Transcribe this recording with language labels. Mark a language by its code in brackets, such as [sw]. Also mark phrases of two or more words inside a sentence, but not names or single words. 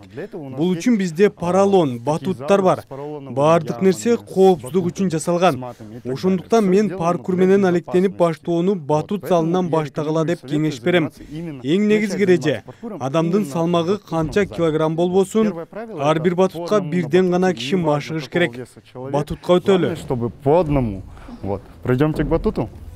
[ky] Бул үчүн бизде поролон, батуттар бар. Баардык нерсе коопсуздук үчүн жасалган. Ошондуктан мен паркур менен алектенип баштоону батут залынан баштагыла деп кеңеш берем. Эң негизги эреже адамдын салмагы канча килограмм болбосун, ар бир батутка бирден гана киши машыгыш керек. Батутка өтөлү. [ru] Чтобы по одному. Вот. Пройдемте к батуту.